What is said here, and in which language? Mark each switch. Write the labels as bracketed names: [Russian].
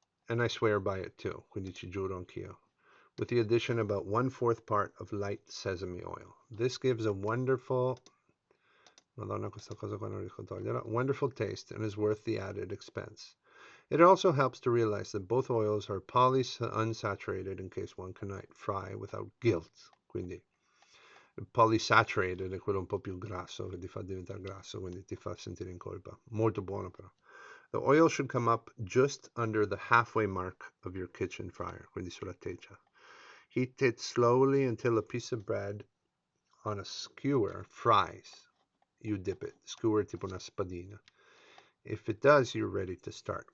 [English] And I swear by it too, [Italian] quindi ci giuro anch'io. [English] With the addition about 1/4 part of light sesame oil. This gives a wonderful, [Italian] Madonna, questa cosa qua non riesco a toglierla, [English] wonderful taste and is worth the added expense. It also helps to realize that both oils are polyunsaturated in case one cannot fry without guilt. [Italian] Quindi polysaturated è quello un po' più grasso che ti fa diventare grasso, quindi ti fa sentire in colpa. Molto buono però. [English] The oil should come up just under the halfway mark of your kitchen fryer, [Italian] quindi sulla teggia. [English] Heat it slowly until a piece of bread on a skewer fries. You dip it. Skewer [Italian] tipo una spadina. [English] If it does, you're ready to start.